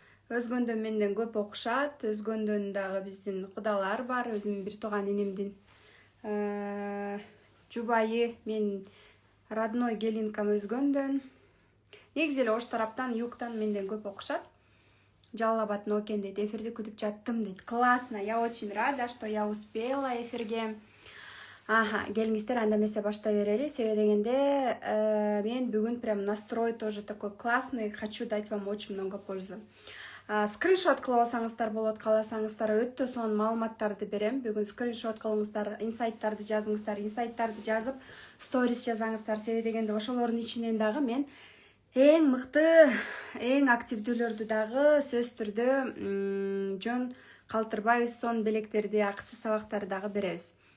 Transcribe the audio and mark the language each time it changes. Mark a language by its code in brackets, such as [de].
[ky] Өзгөндөн менден көп окушат. Өзгөндөн дагы биздин кудалар бар. Өзүмдүн бир тууган инимдин жубайы, мен родной келинкам Өзгөндөн. Негизи эле Ош тараптан, югтан менден көп окушат. Жалал Абад Нокен дейт, эфирди күтүп жаттым дейт. [ru] Классно, я очень рада, что я успела эфирге. [ky] Келиңиздер, анда эмесе баштай берели. Себеби дегенде мен бүгүн [ru] прям настрой тоже такой классный, хочу дать вам очень много пользы. [ky] Скриншот кылып алсаңыздар болот, кааласаңыздар өтө сонун маалыматтарды берем. Бүгүн скриншот кылыңыздар, инсайттарды жазыңыздар, инсайттарды жазып, сторис жазаңыздар. Себеби дегенде ошолордун ичинен дагы мен эң мыкты, эң активдүүлөрдү дагы сөз түрдө жөн калтырбайбыз, сонун белектерди, акысыз сабактарды дагы беребиз.